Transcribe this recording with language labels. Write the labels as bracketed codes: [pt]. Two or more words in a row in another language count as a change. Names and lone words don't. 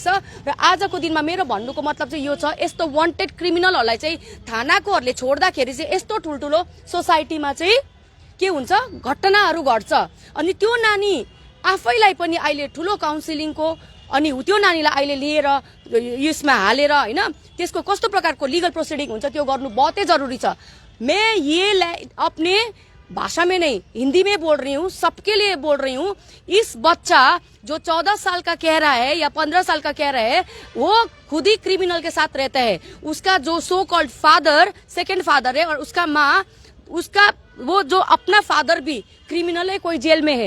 [ne] र आजको दिनमा मेरो भन्नुको मतलब चाहिँ यो छ, यस्तो [en] wanted criminal [ne] चाहिँ थानाकोहरूले छोड्दाखेरि चाहिँ यस्तो ठुल्ठुलो सोसाइटीमा चाहिँ के हुन्छ, घटनाहरू घट्छ। अनि त्यो नानी आफैलाई पनि अहिले ठुलो काउन्सिलिङको अनि त्यो नानीलाई अहिले लिएर यसमा हालेर होइन, त्यसको कस्तो प्रकारको [en] legal proceeding [ne] हुन्छ त्यो गर्नु बहुतै जरुरी छ। [hi] मैं ये अपने भाषा में नहीं, हिंदी में बोल रही हूँ, सबके लिए बोल रही हूँ। इस बच्चा जो 14 साल का कह रहा है या 15 साल का कह रहा है, वो खुद ही क्रिमिनल के साथ रहता है। उसका जो [en] so called father, second father [hi] है, और उसका माँ, उसका वो जो अपना फादर भी क्रिमिनल है, कोई जेल में है।